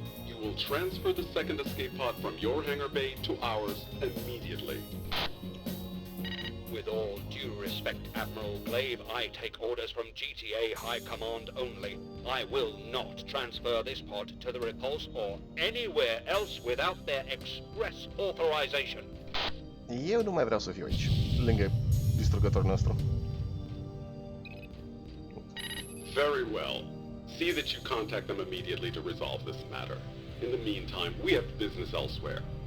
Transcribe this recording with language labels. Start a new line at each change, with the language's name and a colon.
English: You will transfer the second escape pod from your hangar bay to ours immediately. With all due respect, Admiral Glaive, I take orders from GTA High Command only. I will not transfer this pod to the Repulse or anywhere else without their express authorization.
Romanian: Eu nu mai vreau să fiu aici, lângă distrugătorul nostru.
English: Very well. See that you contact them immediately to resolve this matter. In the meantime, we have business elsewhere.